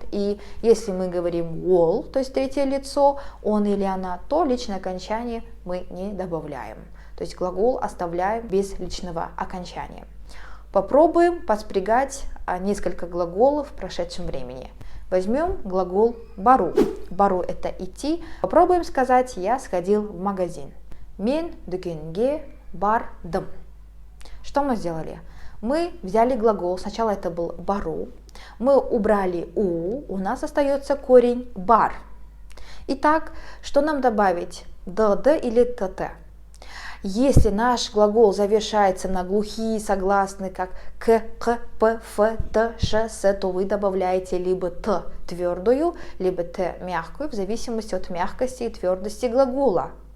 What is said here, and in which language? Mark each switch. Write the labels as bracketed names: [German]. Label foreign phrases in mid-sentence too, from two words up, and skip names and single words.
[Russian] И если мы говорим ол, то есть третье лицо, он или она, то личное окончание мы не добавляем. То есть глагол оставляем без личного окончания. Попробуем поспрягать несколько глаголов в прошедшем времени. Возьмем глагол бару. Бару – это идти. Попробуем сказать: я сходил в магазин. [Kazakh] Мен дүкенге бардым. [Russian] Что мы сделали? Мы взяли глагол, сначала это был бару. Мы убрали у нас остается корень бар. Итак, что нам добавить? д или т? Если наш глагол завершается на глухие согласные, как к, п, ф, т, ш, с, то вы добавляете либо т твердую, либо т мягкую, в зависимости от мягкости и твердости глагола.